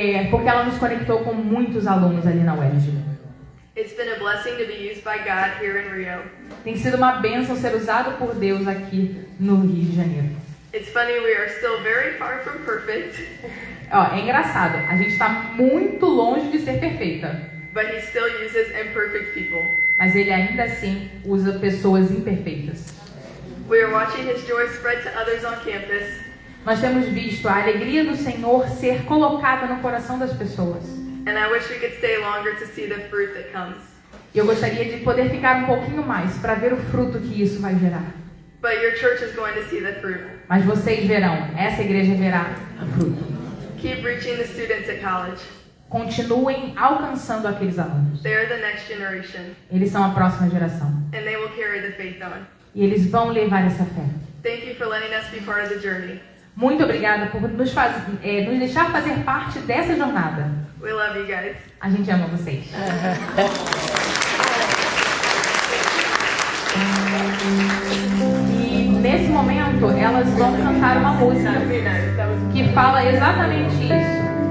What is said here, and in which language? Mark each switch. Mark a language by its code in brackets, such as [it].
[pt] Porque ela nos conectou com muitos alunos ali na UERJ. [en] It's been a blessing to be used by God here in Rio. [pt] Tem sido uma bênção ser usado por Deus aqui no Rio de Janeiro. [en] It's funny, we are still very far from perfect, [pt] Ó, é engraçado, a gente está muito longe de ser perfeita. [en] but He still uses imperfect people. [pt] Mas ele ainda assim usa pessoas imperfeitas. [en] We are watching His joy spread to others on campus, [pt] Nós temos visto a alegria do Senhor ser colocada no coração das pessoas. [en] and I wish we could stay longer to see the fruit that comes. [pt] E eu gostaria de poder ficar um pouquinho mais para ver o fruto que isso vai gerar. [en] But your church is going to see the fruit. [pt] Mas vocês verão, essa igreja verá o fruto. [en] Keep reaching the students at college. [pt] Continuem alcançando aqueles alunos. [en] They are the next generation, [pt] Eles são a próxima geração. [en] and they will carry the faith on. [pt] E eles vão levar essa fé. [en] Thank you for letting us be part of the journey. [pt] Muito obrigada por nos deixar fazer parte dessa jornada. [en] We love you guys. [pt] A gente ama vocês. E nesse momento elas vão cantar uma música que fala exatamente isso.